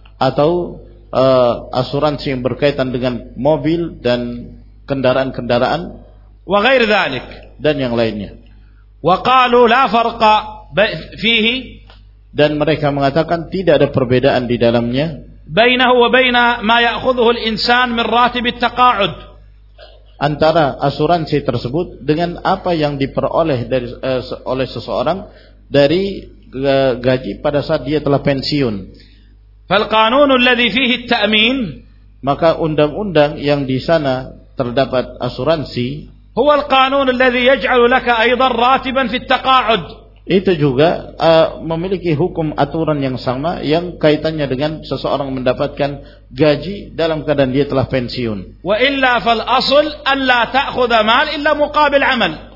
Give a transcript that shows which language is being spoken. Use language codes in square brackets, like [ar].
[id] atau asuransi yang berkaitan dengan mobil dan kendaraan-kendaraan. [ar] Wa ghair dhalik, [id] dan yang lainnya. [ar] وقالوا لا فرق فيه، [id] dan mereka mengatakan tidak ada perbedaan di dalamnya. [ar] بينه وبين ما يأخذه الإنسان من راتب التقاعد، [id] antara asuransi tersebut dengan apa yang diperoleh dari oleh seseorang dari gaji pada saat dia telah pensiun. [ar] فالقانون الذي فيه التأمين، [id] maka undang-undang yang di sana terdapat asuransi. [ar] هو القانون الذي يجعل لك أيضا راتبا في التقاعد. [id] Itu juga memiliki hukum aturan yang sama yang kaitannya dengan seseorang mendapatkan gaji dalam keadaan dia telah pensiun. [ar] وإلا فالأصل ألا تأخذ مال إلا مقابل عمل.